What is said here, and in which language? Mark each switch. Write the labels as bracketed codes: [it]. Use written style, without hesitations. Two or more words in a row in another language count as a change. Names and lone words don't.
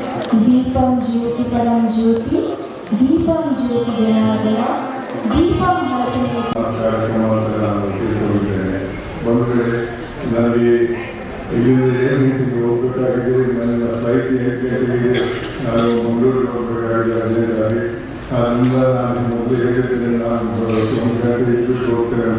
[sa] दीपं ज्योति परम ज्योति दीपं ज्योति जनार्दन दीपं मातुमे [kn] ಕಾರ್ಯಕ್ರಮವನ್ನು ನಾನು ತಿಳ್ಕೊಂಡಿದ್ದೇನೆ. ಬಂಧುಗಳೇ, ನನಗೆ ಇಲ್ಲಿಂದ 7 ಗಂಟೆಗೆ ಹೋಗಬೇಕಾಗಿದೆ. ನನ್ನ ಫ್ಲೈಟ್ 8 ಗಂಟೆಗೆ ನಾನು ಮಂಗಳೂರಿಗೆ ಹೋಗಬೇಕಾಗಿದೆ ಅರ್ಜೆಂಟಾಗಿ. ಆದ್ದರಿಂದ ನಾನು ಮೊದಲು ಹೇಳಿದ್ದೇನೆ, ನಾನು 1 ಗಂಟೆ ಇದ್ದು ಹೋಗ್ತೇನೆ ಅಂತ.